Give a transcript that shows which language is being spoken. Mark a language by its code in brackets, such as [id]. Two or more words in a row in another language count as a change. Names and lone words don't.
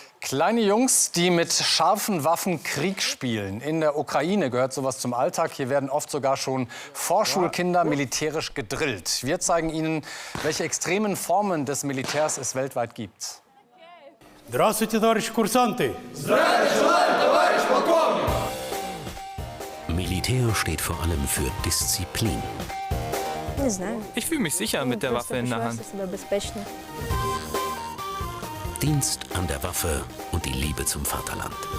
[de] Kleine Jungs, die mit scharfen Waffen Krieg spielen. In der Ukraine gehört sowas zum Alltag. Hier werden oft sogar schon Vorschulkinder militärisch gedrillt. Wir zeigen Ihnen, welche extremen Formen des Militärs es weltweit gibt. [ru] Здравствуйте, товарищи курсанты! [de] Militär steht vor allem für Disziplin. Ich fühle mich sicher mit der Waffe in der Hand. Dienst an der Waffe und die Liebe zum Vaterland.